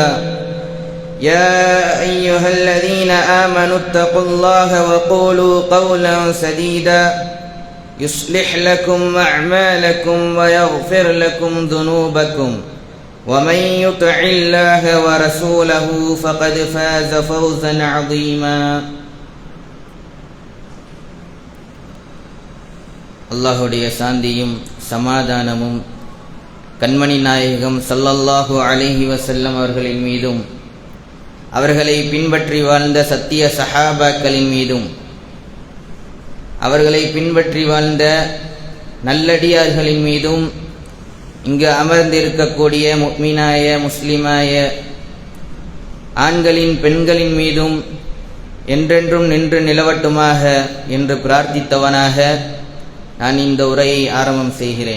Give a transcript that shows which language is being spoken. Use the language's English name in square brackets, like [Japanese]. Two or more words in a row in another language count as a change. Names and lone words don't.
[Arabic] يا أيها الذين آمنوا اتقوا الله وقولوا قولا سديدا يصلح لكم أعمالكم ويغفر لكم ذنوبكم، ومن يطع الله ورسوله فقد فاز فوزا عظيما. [Tamil] அல்லாஹுடைய சாந்தியும் சமாதானமும் கண்மணி நாயகம் [Arabic] صلى الله عليه وسلم [Tamil] அவர்களின் மீதும் அவர்களை பின்பற்றி வாழ்ந்த சத்திய சஹாபாக்களின் மீதும் அவர்களை பின்பற்றி வாழ்ந்த நல்லடியார்களின் மீதும் இங்கு அமர்ந்திருக்கக்கூடிய முஃமினாய முஸ்லிமாய ஆண்களின் பெண்களின் மீதும் என்றென்றும் நின்று நிலவட்டுமாக என்று பிரார்த்தித்தவனாக நான் இந்த உரையை ஆரம்பம் செய்கிறேன்.